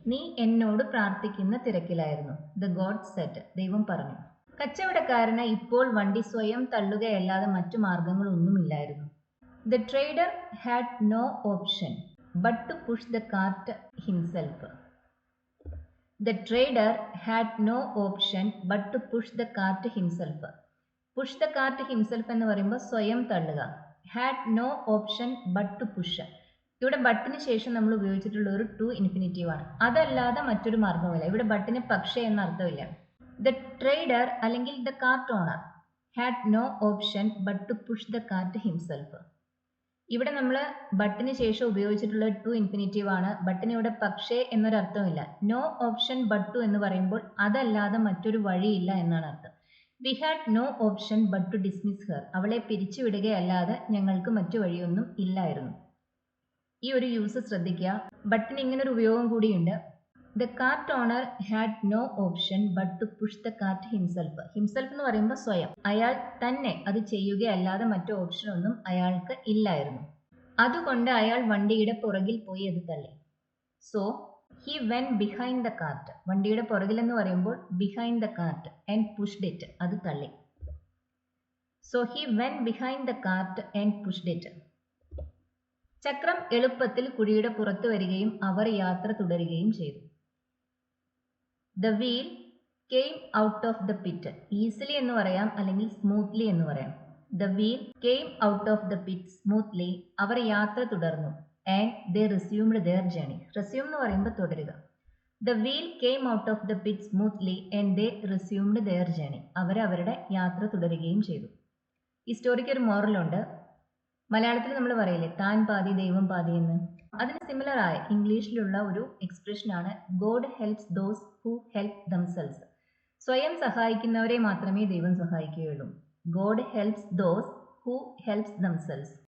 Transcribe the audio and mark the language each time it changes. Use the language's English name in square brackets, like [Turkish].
[Malayalam] നീ എന്നോട് പ്രാർത്ഥിക്കുന്ന തിരക്കിലായിരുന്നു. [English] The God said. [Malayalam] ദൈവം പറഞ്ഞു. കച്ചവടക്കാരന് ഇപ്പോൾ വണ്ടി സ്വയം തള്ളുകയല്ലാതെ മറ്റു മാർഗങ്ങളൊന്നുമില്ലായിരുന്നു. [English] The trader had no option but to push the cart himself. The trader had no option but to push the cart himself. Push the cart himself [Malayalam] എന്ന് പറയുമ്പോൾ സ്വയം തള്ളുക. [English] Had no option but to push. [Malayalam] ഇവിടെ ബട്ടിന് ശേഷം നമ്മൾ ഉപയോഗിച്ചിട്ടുള്ള ഒരു to infinitive ആണ്. അതല്ലാതെ മറ്റൊരു മാർഗമില്ല. ഇവിടെ ബട്ടിന് പക്ഷേ എന്ന അർത്ഥമില്ല. [English] The trader അല്ലെങ്കിൽ the cart owner had no option but to push the cart himself. [Malayalam] ഇവിടെ നമ്മൾ ബട്ടിന് ശേഷം ഉപയോഗിച്ചിട്ടുള്ള ടു ഇൻഫിനിറ്റീവ് ആണ്. ബട്ടിന് ഇവിടെ പക്ഷേ എന്നൊരർത്ഥമില്ല. [English] no option but to [Malayalam] എന്ന് പറയുമ്പോൾ അതല്ലാതെ മറ്റൊരു വഴിയില്ല എന്നാണ് അർത്ഥം. [English] We had no option but to dismiss her. [Malayalam] അവളെ പിരിച്ചുവിടുകയല്ലാതെ ഞങ്ങൾക്ക് മറ്റു വഴിയൊന്നും ഇല്ലായിരുന്നു. ഈ ഒരു യൂസ് ശ്രദ്ധിക്കുക. ബട്ടിന് ഇങ്ങനൊരു ഉപയോഗം കൂടിയുണ്ട്. [English] The cart owner had no option but to push the cart himself. [Malayalam] Himself എന്ന് പറയുമ്പോൾ സ്വയം, അയാൾ തന്നെ അത് ചെയ്യുകയല്ലാതെ മറ്റു ഓപ്ഷൻ ഒന്നും അയാൾക്ക് ഇല്ലായിരുന്നു. അതുകൊണ്ട് അയാൾ വണ്ടിയുടെ പുറകിൽ പോയി അത് തള്ളി. [English] So he went behind the cart. [Malayalam] വണ്ടിയുടെ പുറകിൽ എന്ന് പറയുമ്പോൾ [English] Behind the cart and pushed it. [Malayalam] അത് തള്ളി. [English] So he went behind the cart and pushed it. [Malayalam] ചക്രം എളുപ്പത്തിൽ കുഴിയുടെ പുറത്തു വരികയും അവർ യാത്ര തുടരുകയും ചെയ്തു. [English] The wheel came out of the pit. [Malayalam] Easily എന്ന് പറയാം അല്ലെങ്കിൽ smoothly എന്ന് പറയാം. [English] The wheel came out of the pit smoothly. [Malayalam] അവർ യാത്ര തുടർന്നു. [English] And they resumed their journey. [Malayalam] Resume എന്ന് പറയുമ്പോൾ തുടരുക. [English] The wheel came out of the pit smoothly and they resumed their journey. [Malayalam] അവർ അവരുടെ യാത്ര തുടരുകയും ചെയ്തു. ഈ സ്റ്റോറിക്ക് ഒരു മോറലുണ്ട്. മലയാളത്തിൽ നമ്മൾ പറയില്ലേ താൻ പാതി ദൈവം പാതി എന്ന്. അതിന് സിമിലർ ആയ ഇംഗ്ലീഷിലുള്ള ഒരു എക്സ്പ്രഷനാണ് [English] God helps those who help themselves. [Malayalam] സ്വയം സഹായിക്കുന്നവരെ മാത്രമേ ദൈവം സഹായിക്കുകയുള്ളൂ. [English] God helps those who helps themselves.